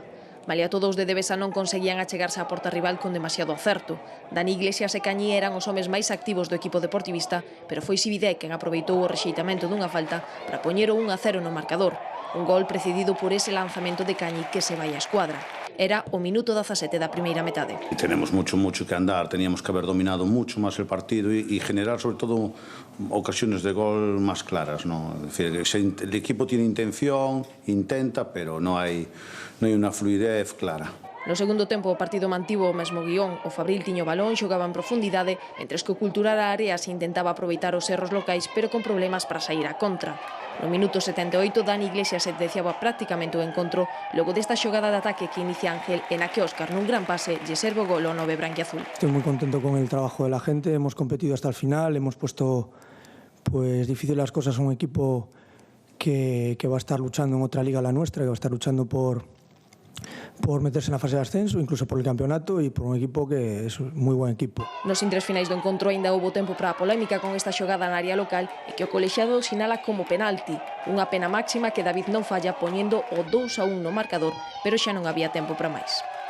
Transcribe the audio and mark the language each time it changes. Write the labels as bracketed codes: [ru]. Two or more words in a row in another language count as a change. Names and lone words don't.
[gl] Malia todos de Devesa non conseguían achegarse á porta rival con demasiado acerto. Dani Iglesias e Cañí eran os homes máis activos do equipo deportivista, pero foi Sibidé quen aproveitou o rexeitamento dunha falta para poñer o 1-0 no marcador. Un gol precedido por ese lanzamento de Cañí que se vai á escuadra. Era o minuto 17 da primeira metade. [es] Tenemos mucho que andar, teníamos que haber dominado mucho más el partido y generar sobre todo ocasiones de gol más claras, ¿no? Es decir, el equipo tiene intención, intenta, pero no hay unha fluidez clara. [gl] No segundo tempo o partido mantivo o mesmo guión. O Fabril tiño balón, xogaba en profundidade, mentres que o Cultural Areas intentaba aproveitar os erros locais, pero con problemas para sair á contra. No minuto 78, Dani Iglesias sentenciaba prácticamente o encontro logo desta xogada de ataque que inicia Ángel en a que Óscar nun gran pase lle serve o gol ao 9 branquiazul. [es] Estoy muy contento con el trabajo de la gente, hemos competido hasta el final, hemos puesto difícil las cosas a un equipo que va a estar luchando en otra liga la nuestra, que va a estar luchando por meterse na fase de ascenso, incluso por el campeonato e por un equipo que [gl] é un moi [es] buen equipo. [gl] Nos intres finais do encontro aínda houbo tempo para a polémica con esta xogada na área local e que o colexiado sinala como penalti, unha pena máxima que David non falla poñendo o 2-1 no marcador, pero xa non había tempo para máis.